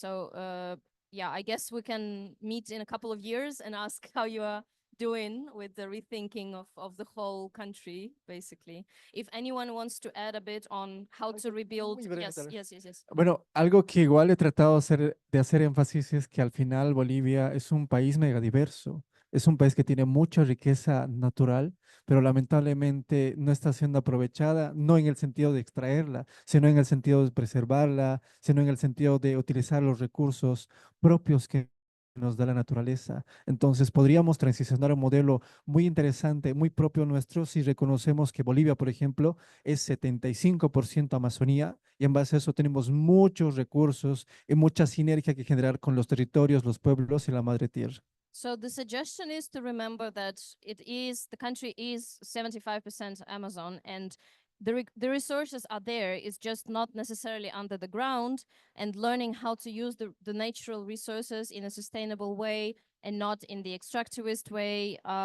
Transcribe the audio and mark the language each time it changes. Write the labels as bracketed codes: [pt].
[en] So yeah, I guess we can meet in a couple of years and ask how you are doing with the rethinking of the whole country, basically. If anyone wants to add a bit on how to rebuild. Yes. [es] Bueno, algo que igual he tratado de hacer énfasis es que al final Bolivia es un país megadiverso. Es un país que tiene mucha riqueza natural, pero lamentablemente no está siendo aprovechada, no en el sentido de extraerla, sino en el sentido de preservarla, sino en el sentido de utilizar los recursos propios que nos da la naturaleza. Entonces podríamos transicionar a un modelo muy interesante, muy propio nuestro, si reconocemos que Bolivia, por ejemplo, es 75% Amazonía, y en base a eso tenemos muchos recursos y mucha sinergia que generar con los territorios, los pueblos y la madre tierra. [en] So the suggestion is to remember that the country is 75% Amazon, and the resources are there. It's just not necessarily under the ground, and learning how to use the natural resources in a sustainable way and not in the extractivist way.